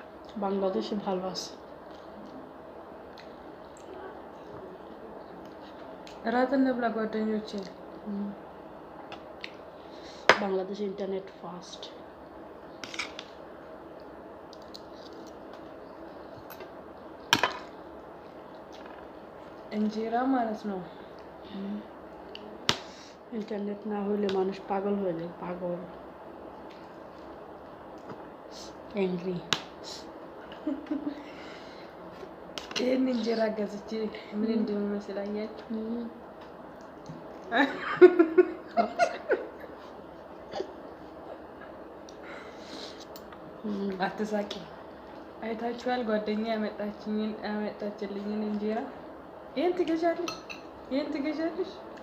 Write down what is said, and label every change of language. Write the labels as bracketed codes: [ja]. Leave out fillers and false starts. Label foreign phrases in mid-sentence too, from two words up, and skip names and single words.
[bn] বাংলাদেশে ভালো আছে [am] রাত እንብላ ጓደኞቼ [bn] বাংলাদেশ [en] internet fast [am] እንጀራ ማለት ነው [bn] ইন্টারনেট না হলে মানুষ পাগল হয়ে যায় পাগল angry [am] ይሄን እንጀራ ገዝቼ ምን እንደሚመስል አያችሁ አትሳቂ አይታችኋል ጓደኛ ያመጣችልኝን እንጀራ ይሄን ትገዣለሽ